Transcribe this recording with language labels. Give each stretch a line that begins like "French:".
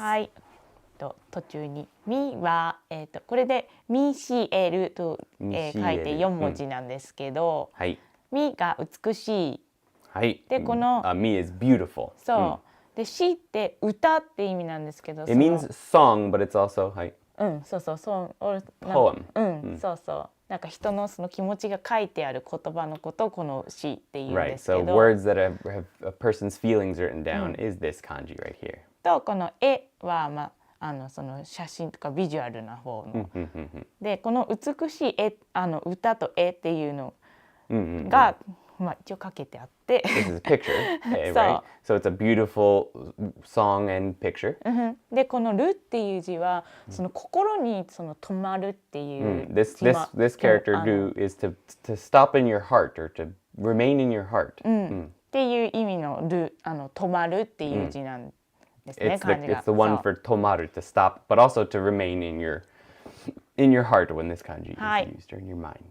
Japanese: はい。途中にミはこれでミシエルと、書いて4文字なんですけど、ミが美しい。はい。でこの
English: ミ is beautiful。
Japanese: そう。でシって歌って意味なんですけど。
English: It means song, but it's also はい。
Japanese: そうそうそう。
English: Poem。
Japanese: そうそう。なんか人のその気持ちが書いてある言葉のことをこの詩っていうんですけど。
English: Right. So words that have a person's feelings written down is this kanji right here.
Japanese: とこの絵はその写真とかビジュアルな方の。でこの美しい絵歌と絵っていうのがまあ、一応かけてあって
English: This is a picture, right? So it's a beautiful song and picture.
Japanese: でこの「る」っていう字はその心にその止まるっていう、
English: This character do is to stop in your heart or to remain in your heart.
Japanese: っていう意味の「る」止まるっていう字なんですね、漢字が。
English: It's the one for tomaru, to stop, but also to remain in your heart when this kanji is used, or in your mind.